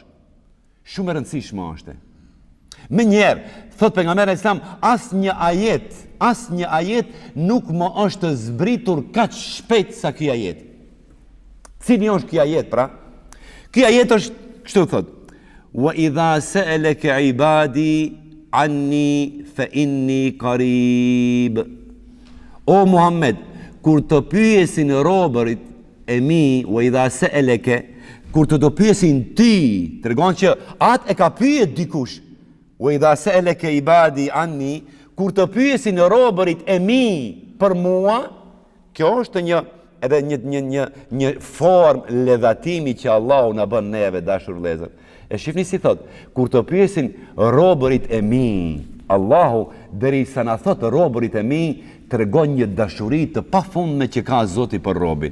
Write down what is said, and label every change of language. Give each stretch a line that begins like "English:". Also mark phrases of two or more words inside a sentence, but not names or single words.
Albanian: Shumë e rëndësishme është. Me njerë, thot pejgamberi Islam, as një ajet nuk më është zbritur kaq shpejt sa ky ajet. Cili është ky ajet pra? Ky ajet është kështu thot:
Arabic: وإذا سألك عبادي عني فإني قريب.
Albanian: O Muhammed, kur të pyesin robërit e mi,
Arabic: وإذا سألك,
Albanian: kur të pyesin ti, tregon që atë e ka pyet dikush.
Arabic: وإذا سألك عبادي عني,
Albanian: kur të pyesin robërit e mi për mua, kjo është një formë ledhatimi që Allahu na bën neve dashur vëllezër. E shifni si thot, kur të pyesin robërit e mi, Allahu derisa na thot robërit e mi, tregon një dashuri të pafundme që ka Zoti për robin.